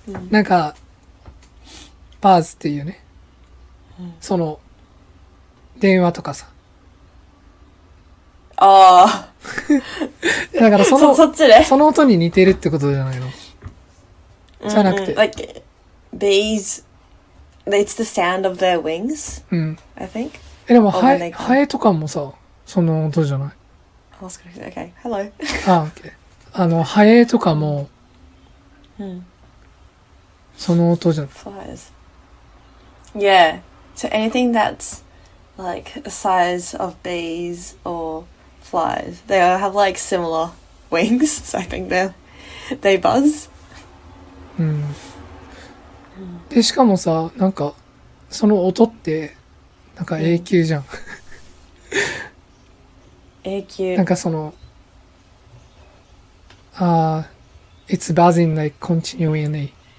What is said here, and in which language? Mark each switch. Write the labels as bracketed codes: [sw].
[ja] なんか、バーズっていうね。その、電話とかさ。ああ。だからそっちね。その音に似てるってことじゃないの？じゃなくて。 [en] Like, bees, it's the sound of their wings, [ja] うん。 [en] I think. [ja] でも、ハエとかもさ、その音じゃない？ [en] Okay, hello. OK。 [ja] ハエとかも、その音じゃない？ [en] Flies. Yeah. So anything that's like the size of bees or flies, they all have like similar wings. So I think they buzz. [ja] うん。で、しかもさ、なんか、その音って、なんか永久じゃん。永久。なんかその、 [en] it's buzzing like continually.